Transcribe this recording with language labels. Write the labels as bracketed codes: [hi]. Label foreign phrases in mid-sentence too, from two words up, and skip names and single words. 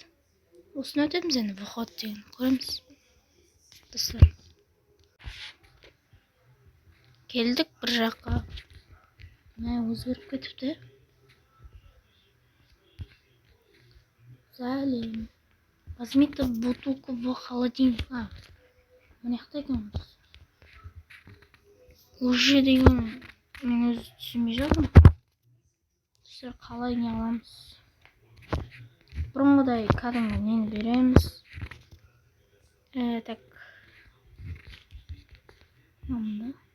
[kk] Осыны өтеміз енді выход деген. Көреміз. Достар. Келдік бір жаққа. Өзгеріп кетіпті. Сәлем. [ru] Возьмите бутылку в холодильник. [kk] Мынаяқта екен. Уже деген мен өзі түсінбей жатырмын. Достар, қалай не аламыз? Бұрынғыдай кәдімгі нені береміз. Так. Мында.